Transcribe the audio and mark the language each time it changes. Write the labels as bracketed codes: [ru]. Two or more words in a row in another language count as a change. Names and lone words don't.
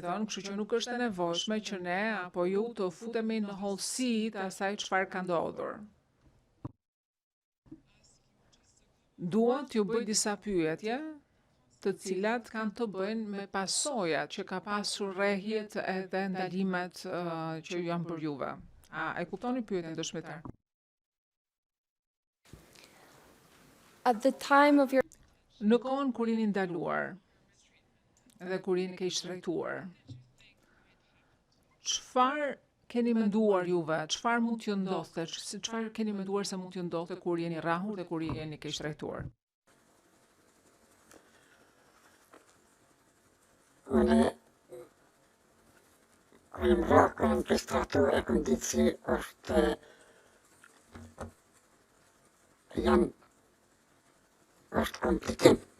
[sq] thënë, kështu që nuk është e nevojshme që ne apo ju të futemi në hollësi të asaj çfarë ka ndodhur. Dua t'ju bëj disa pyetje, të cilat kanë të bëjnë me pasojat që ka pasur rrehjet edhe ndalimet që ju janë për juve. A e kuptoni pyetjen dëshmitar? [en] At the time of your [sq] Në kohën kur jeni ndaluar dhe kur jeni keq trajtuar, çfarë keni menduar juve? Çfarë mund t'ju ndodhte? Çfarë keni menduar se mund t'ju ndodhte kur jeni rrahur dhe kur jeni keq trajtuar? Unë jam rrahur në keq trajtuar e kam ditë se është është komplikim.